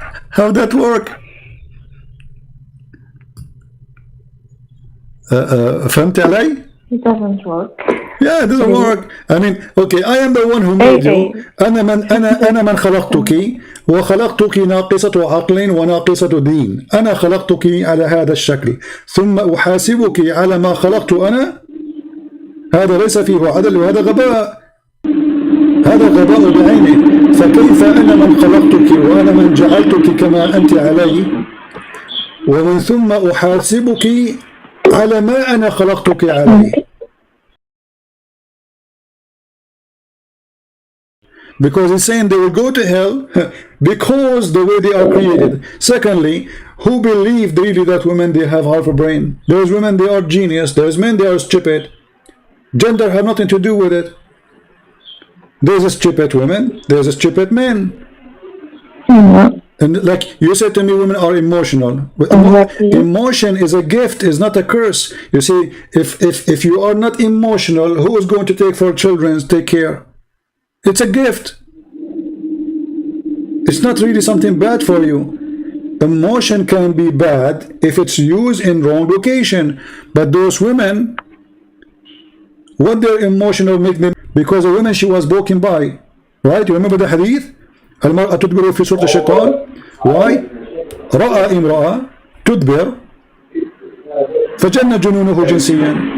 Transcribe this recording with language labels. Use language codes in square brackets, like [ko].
[en] How that work? [ar] فهمت علي? [en] It doesn't work. Yeah, it doesn't work. I mean, okay, I am the one who made you. [ar] أنا من خلقتك وخلقتك ناقصة عقل وناقصة دين. أنا خلقتك على هذا الشكل ثم أحاسبك على ما خلقت أنا. هذا ليس فيه عدل وهذا غباء. هذا غباء بعينه. فكيف أنا من خلقتك وأنا من جعلتك كما أنت علي ومن ثم أحاسبك على ما أنا خلقتك عليه. [en] Because he's saying they will go to hell because the way they are created. Secondly, who believed really that women, they have half a brain? There's women, they are genius. There's men, they are stupid. Gender have nothing to do with it. There's a stupid women, there's a stupid men. And like you said to me, women are emotional. Emotion is a gift, is not a curse. You see, if you are not emotional, who is going to take for children, take care? It's a gift. It's not really something bad for you. Emotion can be bad if it's used in wrong location. But those women, what their emotional make them, because a woman, she was walking by, right? You remember the hadith? [ar] المرأة تدبر في سورة الشيطان. [en] Why? [ar] رأى امرأة تدبر فجن جنونه جنسيا.